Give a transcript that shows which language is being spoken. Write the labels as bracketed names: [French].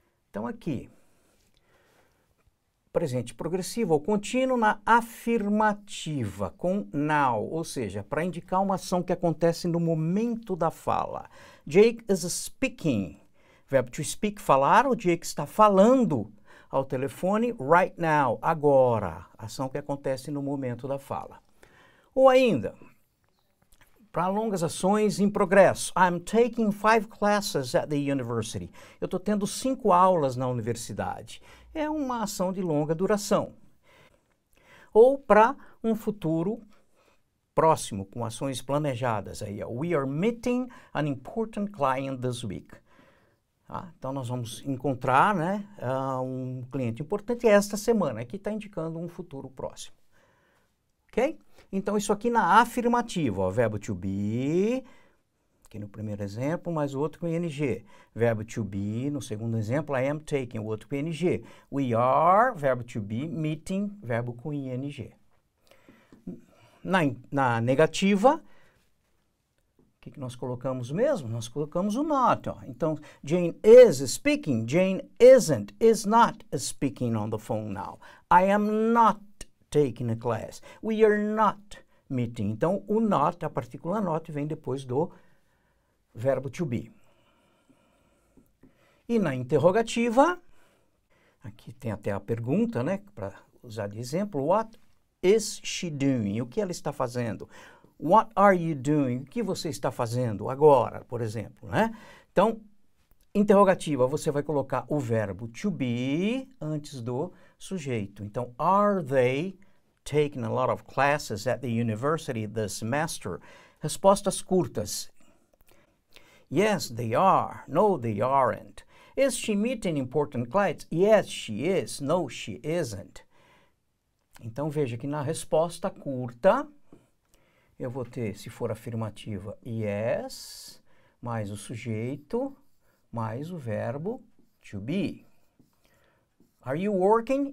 [Portuguese] Então, aqui, presente progressivo ou contínuo na afirmativa, com now, ou seja, para indicar uma ação que acontece no momento da fala. [English] Jake is speaking. [Portuguese] Verbo to speak, falar, o Jake está falando ao telefone [English] right now, [Portuguese] agora, ação que acontece no momento da fala. Ou ainda, para longas ações em progresso. [English] I'm taking 5 classes at the university. [Portuguese] Eu estou tendo 5 aulas na universidade. É uma ação de longa duração. Ou para um futuro próximo, com ações planejadas. Aí, [English] we are meeting an important client this week. [Portuguese] Então, nós vamos encontrar, né, um cliente importante esta semana. Aqui está indicando um futuro próximo. Ok? Então, isso aqui na afirmativa, ó, verbo to be, aqui no primeiro exemplo, mais o outro com ing. Verbo to be, no segundo exemplo, [English] I am taking, [Portuguese] o outro com ing. We are, verbo to be, meeting, verbo com ing. Na negativa, o que nós colocamos mesmo? Nós colocamos o not. Ó. Então, [English] Jane is speaking, Jane isn't, is not speaking on the phone now. I am not taking a class. We are not meeting. [Portuguese] Então, o not, a partícula not, vem depois do verbo to be. E na interrogativa, aqui tem até a pergunta, né, para usar de exemplo. [English] What is she doing? [Portuguese] O que ela está fazendo? [English] What are you doing? [Portuguese] O que você está fazendo agora, por exemplo, né? Então, interrogativa, você vai colocar o verbo to be antes do sujeito. Então, [English] are they taking a lot of classes at the university this semester? [Portuguese] Respostas curtas. [English] Yes, they are. No, they aren't. Is she meeting important clients? Yes, she is. No, she isn't. [Portuguese] Então, veja que na resposta curta, eu vou ter, se for afirmativa, yes, mais o sujeito, mais o verbo to be. [English] Are you working?